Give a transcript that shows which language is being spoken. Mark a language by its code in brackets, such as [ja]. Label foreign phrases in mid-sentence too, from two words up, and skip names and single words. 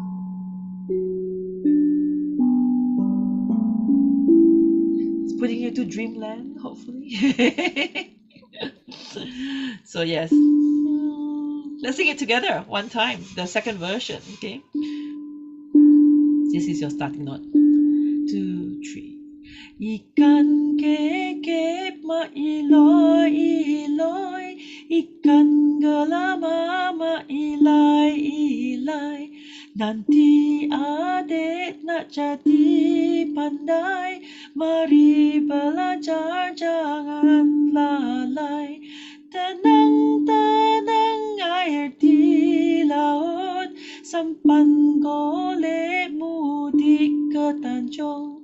[en] It's putting you to dreamland, hopefully. So yes. Let's sing it together one time, the second version, okay? This is your starting note. 2, 3. [ms] Ikan kekek ma iloy iloy, ikan gelama ma ilai ilai. Nanti adik nak jadi pandai, mari belajar jangan lalai. Tenang-tenang air di laut, sampan golek mudik ke Tanjung.